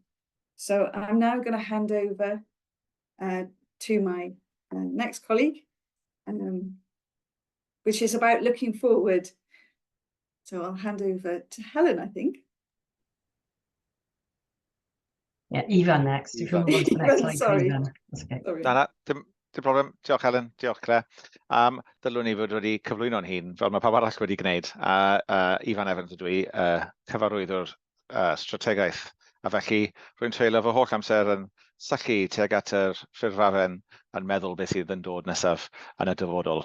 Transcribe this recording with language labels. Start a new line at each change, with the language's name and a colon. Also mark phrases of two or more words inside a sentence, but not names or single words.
English: So I'm now going to hand over to my next colleague, which is about looking forward. So I'll hand over to Helen, I think. Yeah, Ivan next. If you move on to the next slide, sorry. Ivan. That's okay. Sorry.
Welsh: Dim problem. Diolch Helen, diolch Claire. Dylwn ni fod wedi cyflwyno'n hun, fel mae pawb arall wedi gwneud. Ifan Evans ydw i, cyfarwyddwr strategaeth. A felly, rwy'n treulio fy holl amser yn sychu tuag at yr ffurfafen yn meddwl beth sydd yn dod nesaf yn y dyfodol.